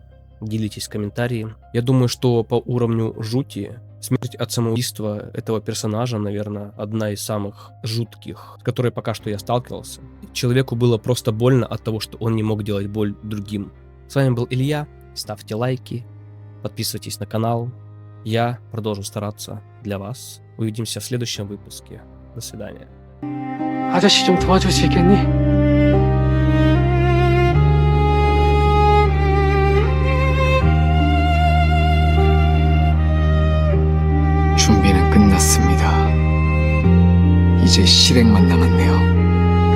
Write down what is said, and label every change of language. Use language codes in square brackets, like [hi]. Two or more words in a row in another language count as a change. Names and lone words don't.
[ru] Делитесь в комментарии. Я думаю, что по уровню жути смерть от самоубийства этого персонажа, наверное, одна из самых жутких, с которой пока что я сталкивался. Человеку было просто больно от того, что он не мог делать боль другим. С вами был Илья. Ставьте лайки, подписывайтесь на канал. Я продолжу стараться для вас. Увидимся в следующем выпуске. До свидания. [ko] 아저씨 좀 도와줄 수 있겠니? 준비는 끝났습니다. 이제 실행만 남았네요.